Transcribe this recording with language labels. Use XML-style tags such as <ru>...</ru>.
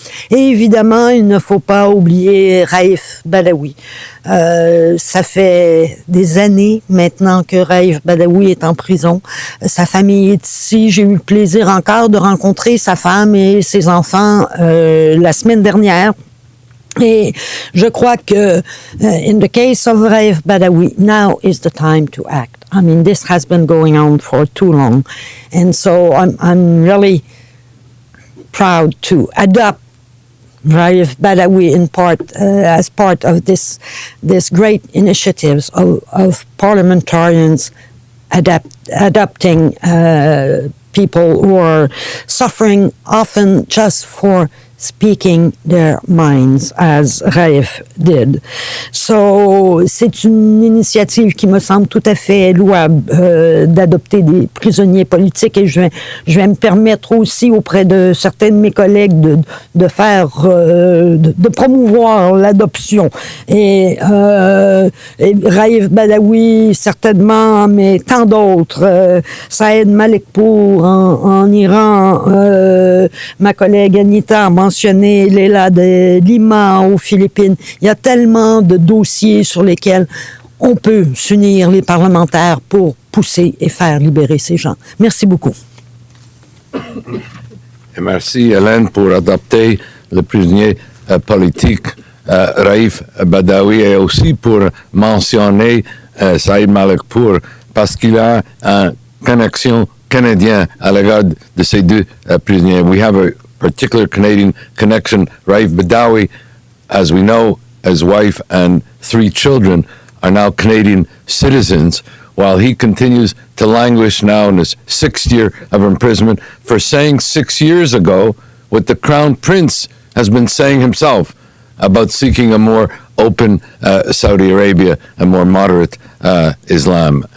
<fr>Et évidemment, il ne faut pas oublier Raif Badawi. Ça fait des années maintenant que Raif Badawi est en prison. Sa famille est ici. J'ai eu le plaisir encore de rencontrer sa femme et ses enfants la semaine dernière. Et je crois que,</fr> <en>in the case of Raif Badawi, now is the time to act. I mean, this has been going on for too long. And so I'm really proud to adopt Raif Badawi in part as part of this great initiatives of parliamentarians adopting people who are suffering often just for speaking their minds, as Raif did. So,</en> <fr>c'est une initiative qui me semble tout à fait louable d'adopter des prisonniers politiques et je vais me permettre aussi auprès de certains de mes collègues de faire, de promouvoir l'adoption. Et Raif Badawi, certainement, mais tant d'autres. Saïd Malikpour en Iran, ma collègue Anita a mentionné Leila de Lima aux Philippines. Il y a tellement de dossiers sur lesquels on peut s'unir, les parlementaires, pour pousser et faire libérer ces gens. Merci beaucoup. Et merci, Hélène, pour adopter le prisonnier politique Raif Badawi et aussi pour mentionner Saïd Malikpour parce qu'il a une connexion canadienne à l'égard de ces deux prisonniers.</fr> <en>We have a particular Canadian connection. Raif Badawi, as we know, his wife and 3 children are now Canadian citizens, while he continues to languish now in his 6th year of imprisonment for saying 6 years ago what the Crown Prince has been saying himself about seeking a more open Saudi Arabia, a more moderate Islam.</en>